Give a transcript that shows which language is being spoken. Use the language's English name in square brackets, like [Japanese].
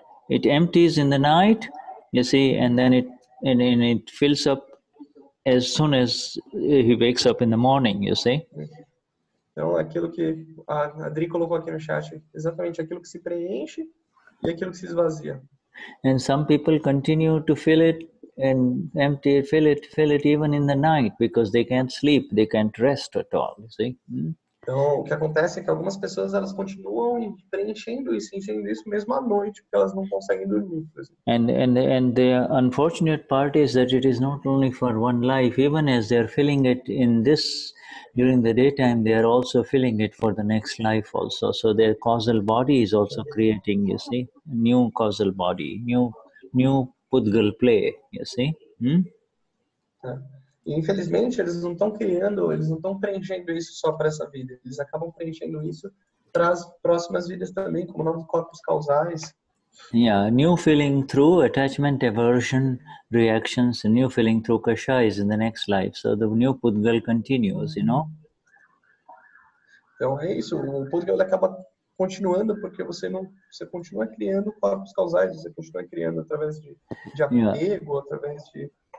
[English] It empties in the night, you see, and then it fills up as soon as he wakes up in the morning, you see. [Portuguese] Então, aquilo que a Adri colocou aqui no chat, exatamente aquilo que se preenche e aquilo que se esvazia. [English] And some people continue to fill it and empty it, fill it even in the night because they can't sleep, they can't rest at all, you see. [Portuguese] Então, o que acontece é que algumas pessoas elas continuam preenchendo isso, enchendo isso mesmo à noite, porque elas não conseguem dormir. [English] And the unfortunate part is that it is not only for one life. Even as they are filling it in this during the daytime, they are also filling it for the next life also. So their causal body is also creating, you see, new causal body, new pudgal play, you see. [Portuguese] E, infelizmente, eles não estão preenchendo isso só para essa vida. Eles acabam preenchendo isso para as próximas vidas também, como novos corpos causais. [English] Yeah, new feeling through attachment, aversion, reactions, and new feeling through kashais in the next life. So the new pudgal continues, [Portuguese] Então é isso, o pudgal acaba continuando porque você continua criando corpos causais, você continua criando através de apego, através de...